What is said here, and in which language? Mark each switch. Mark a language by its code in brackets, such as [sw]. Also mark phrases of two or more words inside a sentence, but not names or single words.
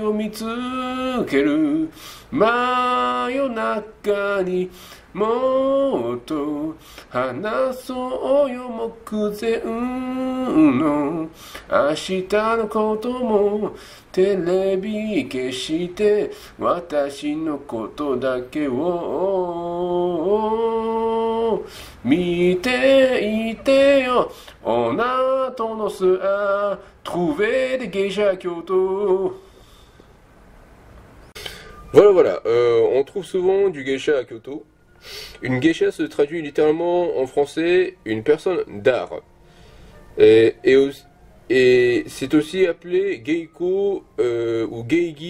[ja] を見つける真夜中にもっと話そうよ目前の明日のこともテレビ消して私のことだけを見ていてよ [fr] On a tendance à trouver des geishas à Kyoto. Voilà, on trouve souvent du geisha à Kyoto. Une geisha se traduit littéralement en français une personne d'art. Et c'est aussi appelé geiko ou geigi.